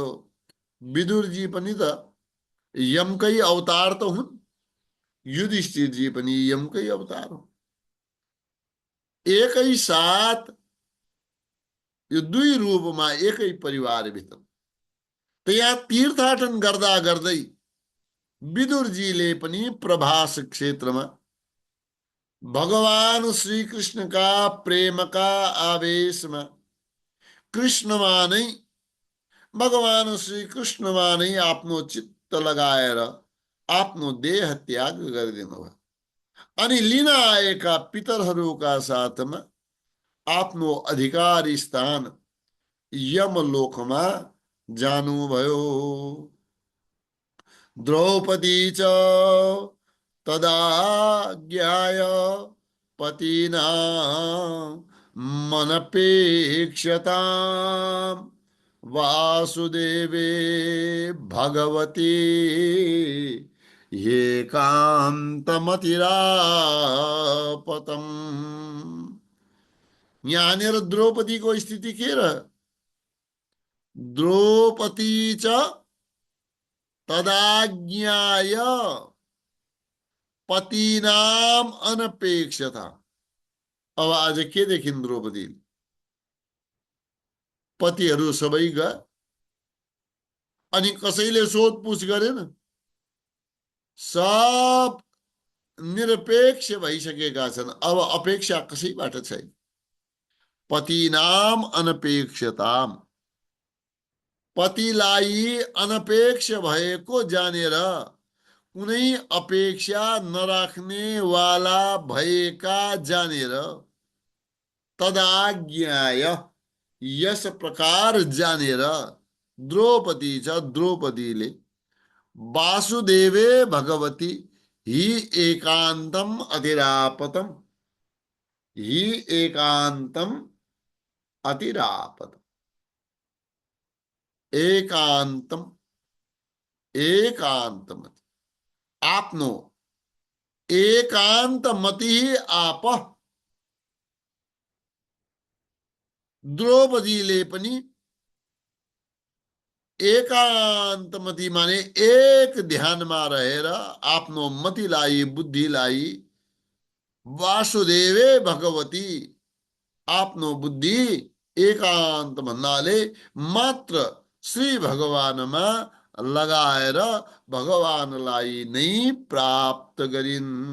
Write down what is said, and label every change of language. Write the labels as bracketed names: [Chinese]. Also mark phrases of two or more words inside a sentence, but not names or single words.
[Nepali] विदुरजी पनि त यमकै अवतार त हुन्, युधिष्ठिरजी पनि यमकै अवतार हो। एकै साथ यो दुई रूपमा एकै परिवारभित्र। त यहाँ तीर्थाटन गर्दा गर्दै विदुरजीले पनि प्रभास क्षेत्रमा भगवान श्री कृष्ण का प्रेम का आवेशमा कृष्णमा नै, भगवान श्री कृष्णमा नै आफ्नो चित्त लगाएर आफ्नो देह त्याग गरिदिनु भयो। अनि लिन आएका पितरहरूका साथमा आफ्नो अधिकार स्थान यमलोकमा जानुभयो। [Sanskrit] द्रौपदी च तदाज्ञाय पतिना मनपेक्षताम् वासुदेवे भगवती एकान्तमतिरापतम्। [Nepali] यहाँनिर द्रौपदीको स्थिति के र? [Sanskrit] द्रौपदी च तदाज्ञाय पतिनाम अनपेक्षता। [Nepali] अब आज के देखिन् द्रौपदी? पतिहरू सबै गए अनि कसैले सोधपुछ गरेन। सब निरपेक्ष भइसकेका छन्। अब अपेक्षा कसैबाट छैन। [Sanskrit] पतिनाम अनपेक्षताम। [Nepali] पतिलाई अनपेक्ष भएको जानेर कुनै अपेक्षा नराख्ने वाला भएका जानेर तदाज्ञाय यस प्रकार जानेर द्रौपदी छ द्रौपदीले [Sanskrit] वासुदेवे भगवती हि एकान्तम अतिरापतम हि एकान्तम अतिरापतम। एकांतम एकांतमति आपनो एकांतमति आप। [Nepali] द्रौपदीले पनि एकान्तमति माने एक ध्यानमा रहेर आफ्नो मतिलाई बुद्धिलाई [Sanskrit] वासुदेवे भगवती [Nepali] आफ्नो बुद्धि एकान्त भन्नाले मात्र श्री भगवानमा लगाएर भगवानलाई नै प्राप्त गरिन्।